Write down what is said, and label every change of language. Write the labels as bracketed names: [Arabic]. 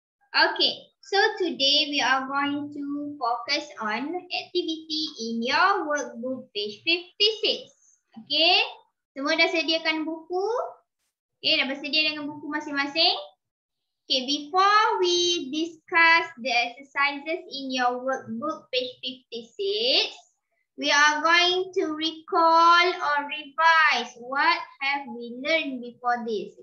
[English] Okay, so today we are going to focus on activity in your workbook page 56. [Malay] Okay, semua dah sediakan buku? Okay, dah bersedia dengan buku masing-masing? [English] Okay, before we discuss the exercises in your workbook page 56, we are going to recall or revise what have we learned before this.